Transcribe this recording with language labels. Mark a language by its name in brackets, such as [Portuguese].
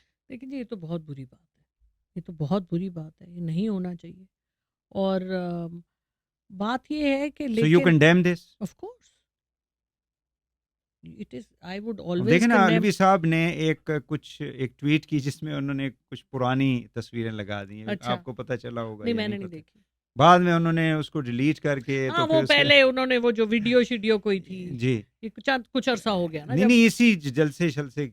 [Urdu] لیکن یہ تو بہت بری بات ہے, یہ تو بہت بری بات ہے, یہ نہیں ہونا چاہیے. اور بات یہ ہے کہ [English] So you condemn this? of course it is, I would always [Urdu] دیکھیں نا [English] condemn. [Urdu] علوی صاحب نے ایک ٹویٹ کی جس میں انہوں نے کچھ پرانی تصویریں لگا دی ہیں, اچھا. آپ کو پتہ چلا ہوگا. نہیں, میں نے نہیں دیکھی. بعد میں انہوں نے اس کو ڈیلیٹ کر کے, ہاں وہ پہلے انہوں نے وہ جو ویڈیو کوئی تھی, جی یہ کچھ عرصہ ہو گیا نا. نہیں اسی جلسے شلسے